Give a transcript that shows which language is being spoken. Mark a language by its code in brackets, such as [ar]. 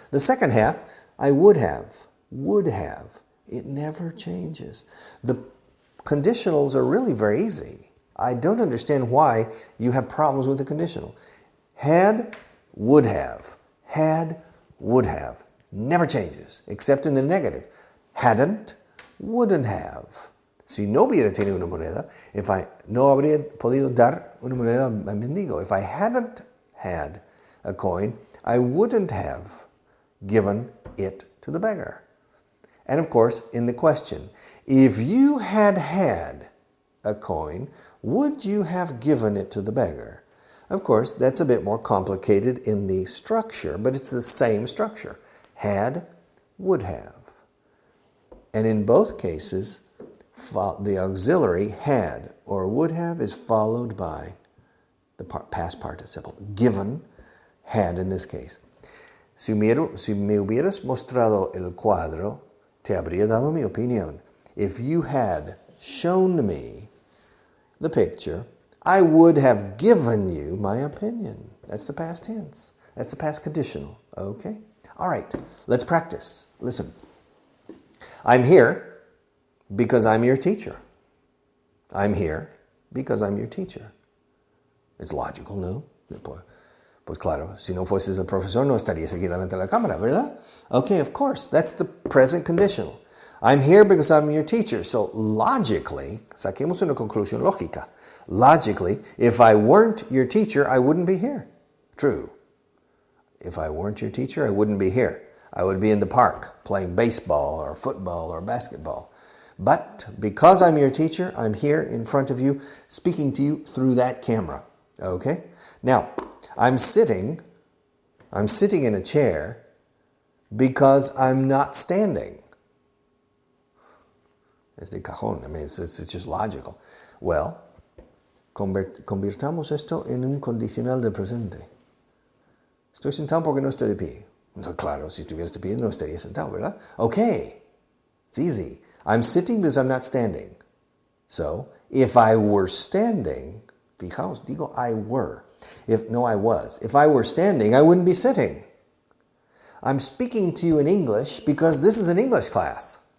[en] The second half, I would have. It never changes. The conditionals are really very easy. I don't understand why you have problems with the conditional. Had, would have. Had, would have. Never changes, except in the negative. Hadn't, wouldn't have. [es] Si no hubiera tenido una moneda, no habría podido dar una moneda al mendigo. [en] If I hadn't had a coin, I wouldn't have given it to the beggar. And of course, in the question, if you had had a coin, would you have given it to the beggar? Of course, that's a bit more complicated in the structure, but it's the same structure. Had, would have. And in both cases, the auxiliary had or would have is followed by the past participle. Given, had in this case. [es] Si me hubieras mostrado el cuadro, te habría dado mi opinión. [en] If you had shown me the picture, I would have given you my opinion. That's the past tense. That's the past conditional. Okay? All right, let's practice. Listen. I'm here because I'm your teacher. I'm here because I'm your teacher. It's logical, ¿no? [es] Pues claro, si no fueses el profesor, no estarías aquí delante de la cámara, ¿verdad? [en] Okay, of course, that's the present conditional. I'm here because I'm your teacher. So logically, [es] saquemos una conclusión lógica. [en] Logically, if I weren't your teacher, I wouldn't be here. True. If I weren't your teacher, I wouldn't be here. I would be in the park playing baseball or football or basketball. But because I'm your teacher, I'm here in front of you, speaking to you through that camera. Okay? Now, I'm sitting in a chair because I'm not standing. [es] Es de cajón. [en] I mean, it's just logical. [es] Well, convirtamos esto en un condicional del presente. Estoy sentado porque no estoy de pie. Entonces, claro, si estuvieras de pie no estaría sentado, ¿verdad? [en] Okay, it's easy. I'm sitting because I'm not standing. So, if I were standing, [es] fijaos, digo [en] I were. I was. If I were standing, I wouldn't be sitting. I'm speaking to you in English because this is an English class.